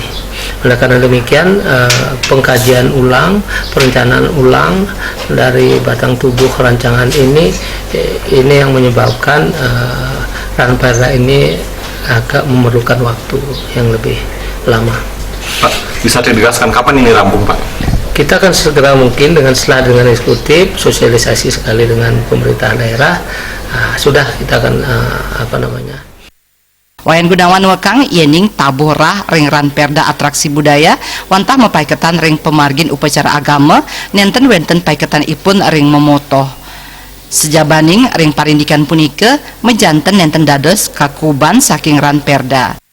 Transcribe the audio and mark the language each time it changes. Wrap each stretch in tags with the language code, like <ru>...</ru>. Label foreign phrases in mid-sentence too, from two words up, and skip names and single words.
<id>Oleh karena demikian pengkajian ulang, perencanaan ulang dari batang tubuh rancangan ini yang menyebabkan Ranperda ini agak memerlukan waktu yang lebih lama. Pak, bisa ditegaskan kapan ini rampung, Pak? Kita akan segera mungkin setelah dengan eksekutif, sosialisasi sekali dengan pemerintah daerah, sudah kita akan</id> <ban>Wayan Gunawan wekang yening taborah ring Ranperda atraksi budaya wantah mepaiketan ring pemargin upacara agama nenten wenten paiketan ipun ring memotoh. Sejabaning ring parindikan punike mejanten nenten dados kakuban saking Ranperda.</ban>